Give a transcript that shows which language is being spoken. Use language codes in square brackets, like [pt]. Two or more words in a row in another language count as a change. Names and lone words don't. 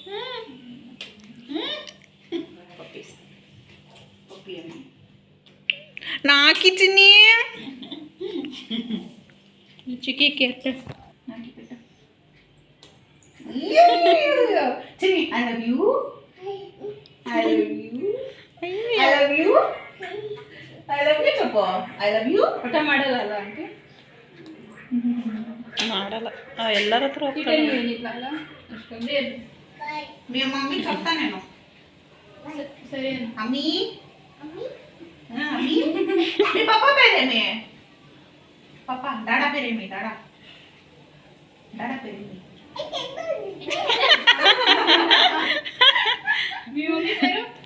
[te] నాకి చిన్ని చిక్కీకి ఎట్లా చిన్ని [en] I love you [te] చెప్పు. [en] I love you [kn] ಊಟ ಮಾಡಲ್ಲ ಅಲ್ಲ ಅಂತ ಮಾಡಲ್ಲ. ಎಲ್ಲರ ಹತ್ರ ಏನಿಲ್ಲ ಅಷ್ಟೊಂದೇ. [te] మీ మమ్మీ చెప్తా నేను. సరే అమ్మీ మీ పాప పేరేమి? పాప డాడా పేరేమి? డాడా పేరేమి? మీ మమ్మీ పేరు